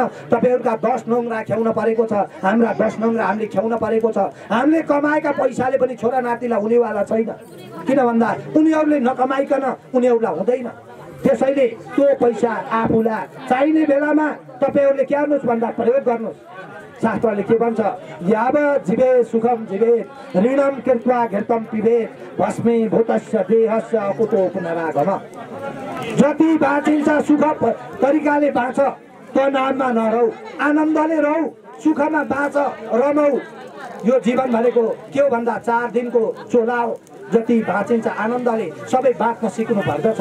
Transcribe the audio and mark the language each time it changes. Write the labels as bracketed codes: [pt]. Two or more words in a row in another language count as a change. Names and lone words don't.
[ne] तपाईँहरूका 10 नङ्ग्रा ख्याउन परेको छ, हाम्रा 10 नङ्ग्रा हामीले ख्याउन परेको छ। हामीले कमाएका पैसाले पनि छोरा नातिलाई हुनेवाला छैन। किन भन्दा उनीहरूले नकमाइकन उनीहरूलाई हुँदैन। त्यसैले त्यो पैसा आफूलाई चाहिने बेलामा तपाईँहरूले के गर्नुहोस् भन्दा प्रयोग गर्नुहोस्। शास्त्रले के भन्छ? [sa] याव जीवे सुखम जीवे ऋणम कृत्वा घृतम पिबे भस्मे भूतस्य देहस्य अकुतो पुनरागम। [ne] जति बाँचिन्छ सुख तरिकाले बाँच, त्यो नाममा नरहौ, आनन्दले रहौ, सुखमा बाँच, रमाऊ। यो जीवन भनेको के हो भन्दा 4 दिनको चोला हो। जति बाँचिन्छ आनन्दले सबै बाँच्न सिक्नु पर्दछ।